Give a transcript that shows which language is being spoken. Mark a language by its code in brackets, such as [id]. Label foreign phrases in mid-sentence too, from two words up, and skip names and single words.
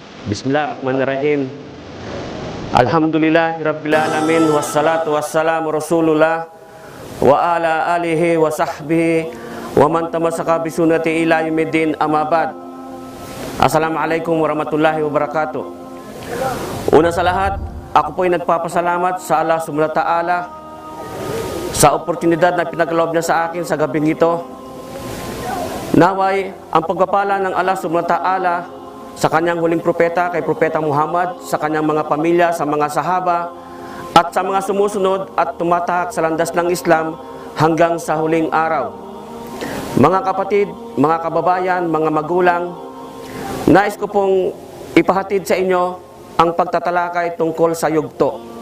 [ar] بسم الله الرحمن الرحيم الحمد لله رب العالمين. والصلاة والسلام رسول الله وعلى آله وصحبه ومن تمسك بسنته إلى يوم الدين أما بعد. السلام عليكم ورحمة الله وبركاته. [tl] Una sa lahat, ako po ay nagpapasalamat sa Allah [ar] سبحانه وتعالى [tl] sa oportunidad na pinagloob niya sa akin sa gabing ito. Naway ang pagpapala ng Allah [ar] سبحانه وتعالى [tl] sa kanyang huling propeta, kay Propeta Muhammad, sa kanyang mga pamilya, sa mga sahaba, at sa mga sumusunod at tumatahak sa landas ng Islam hanggang sa huling araw. Mga kapatid, mga kababayan, mga magulang, nais ko pong ipahatid sa inyo ang pagtatalakay tungkol sa yugto.